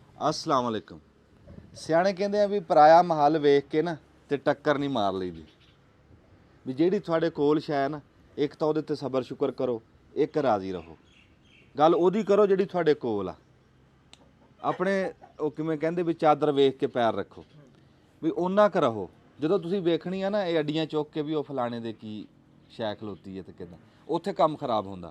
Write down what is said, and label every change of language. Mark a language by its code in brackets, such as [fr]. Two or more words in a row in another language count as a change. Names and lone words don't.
[ar] السلام عليكم. [pa] ਸਿਆਣੇ ਕਹਿੰਦੇ ਹੈਂ ਭੀ ਪਰਾਇਆ ਮਹਿਲ ਵੇਖ ਕੇ ਨਾ ਤੇ ਟੱਕਰ ਨਹੀਂ ਮਾਰ ਲਈਦੀ ਭੀ ਜਿਹੜੀ ਤੁਹਾਡੇ ਕੋਲ ਸ਼ੈ ਨਾ ਇੱਕ ਤਾਂ ਉਹਦੇ ਤੇ ਸਬਰ ਸ਼ੁਕਰ ਕਰੋ, ਇੱਕ ਰਾਜ਼ੀ ਰਹੋ। ਗੱਲ ਉਹਦੀ ਕਰੋ ਜਿਹੜੀ ਤੁਹਾਡੇ ਕੋਲ ਆ। ਆਪਣੇ ਉਹ ਕਿਵੇਂ ਕਹਿੰਦੇ ਵੀ ਚਾਦਰ ਵੇਖ ਕੇ ਪੈਰ ਰੱਖੋ ਵੀ ਉਹਨਾਂ ਕ ਰਹੋ। ਜਦੋਂ ਤੁਸੀਂ ਵੇਖਣੀ ਆ ਨਾ ਇਹ ਅੱਡੀਆਂ ਚੁੱਕ ਕੇ ਵੀ ਉਹ ਫਲਾਣੇ ਦੇ ਕੀ ਸ਼ੈ ਖਲੋਤੀ ਹੈ ਤੇ ਕਿੱਦਾਂ ਉੱਥੇ ਕੰਮ ਖਰਾਬ ਹੁੰਦਾ।